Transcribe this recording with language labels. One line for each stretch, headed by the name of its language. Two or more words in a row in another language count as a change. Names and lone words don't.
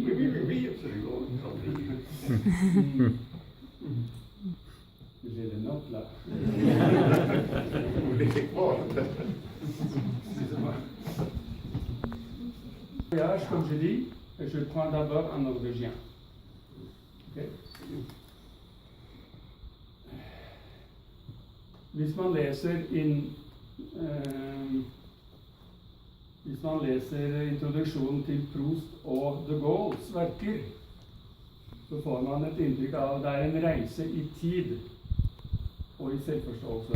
French: Oui, absolument. J'ai des notes là. Vous les prendre. Excusez-moi. Voyage, comme je dis, je prends d'abord en norvégien. Okay.
Norwegian: Hvis man leser introduksjonen til Proust og de Gaulles verker, så får man et inntrykk av at det er en reise i tid og i selvforståelse.